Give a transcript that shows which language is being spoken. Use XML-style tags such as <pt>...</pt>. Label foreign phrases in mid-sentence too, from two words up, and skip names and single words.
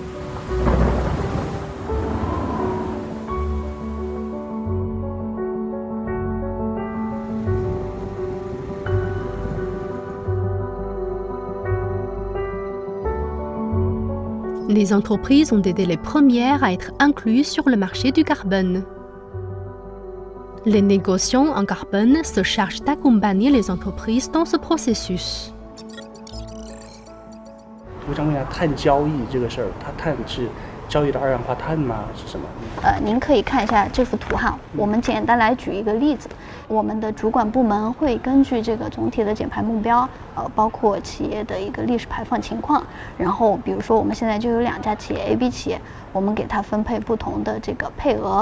<fr>Les entreprises ont été les premières à être incluses sur le marché du carbone. Les négociants en carbone se chargent d'accompagner les entreprises dans ce processus.</fr> <zh>我想问一下，碳交易这个事儿，它碳是交易的二氧化碳吗？是什么？您可以看一下这幅图哈。我们简单来举一个例子，我们的主管部门会根据这个总体的减排目标，包括企业的一个历史排放情况，然后比如说我们现在就有2家企业 A、B 企业，我们给它分配不同的这个配额。</zh>